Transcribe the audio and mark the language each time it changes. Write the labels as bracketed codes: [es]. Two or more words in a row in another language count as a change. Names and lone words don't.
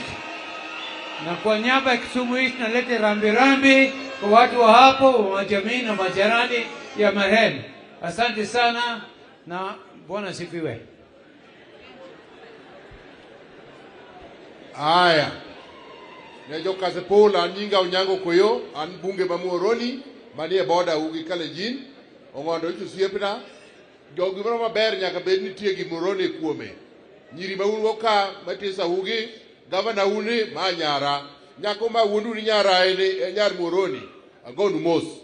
[sw] Na kwa niaba ya Kisumu East nalete rambirambi kwa watu wa hapo, wa jamii na majirani ya marehemu. Asante sana na Bwana sifiwe. Aya. [luo] Nejo Kasipul anyinga Onyango Koyo, an bunge mamuoroni, manie boda ugi Kalejin, Ong'ondo chusiepna, jogi moro maber nyaka bed nitie gimoroni kuome. Nyiri ma un ka matisa ugi, gavana uni ma nyara, nyako ma wuondu ni nyara ene nyar moroni, agonu mos.